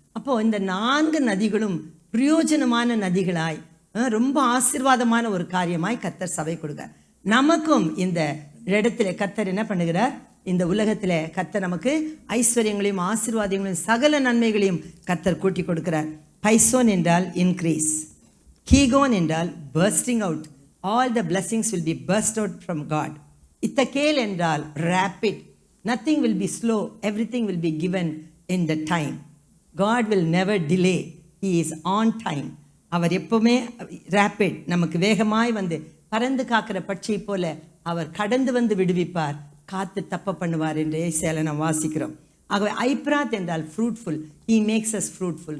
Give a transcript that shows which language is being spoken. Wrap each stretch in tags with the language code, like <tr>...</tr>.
<ta>அப்போது இந்த 4 நதிகளும் பிரயோஜனமான நதிகளாய், ரொம்ப ஆசீர்வாதமான ஒரு காரியமாய் கர்த்தர் சபை கொடுக்கார். நமக்கும் இந்த இடத்துல கர்த்தர் என்ன பண்ணுகிறார்? இந்த உலகத்தில் கர்த்தர் நமக்கு ஐஸ்வர்யங்களையும் ஆசீர்வாதங்களையும் சகல நன்மைகளையும் கர்த்தர் கூட்டி கொடுக்கிறார். பைசோன் என்றால்</ta> <en>increase,</en> <ta>கீகோன் என்றால்</ta> <en>Bursting out, all the blessings will be burst out from God.</en> <ta>இத்தக்கேல் என்றால்</ta> <en>rapid, nothing will be slow, everything will be given in the time. God will never delay, he is on time.</en> <ta>அவர் எப்பவுமே rapid, நமக்கு வேகமாய் வந்து பறந்து காக்கிற பட்சியை போல அவர் கடந்து வந்து விடுவிப்பார், காத்து தப்ப பண்ணுவார் என்று ஏசாயால நாம் வாசிக்கிறோம். ஆகவே ஐப்ராத் என்றால் fruitful,</ta> <en>he makes us fruitful.</en>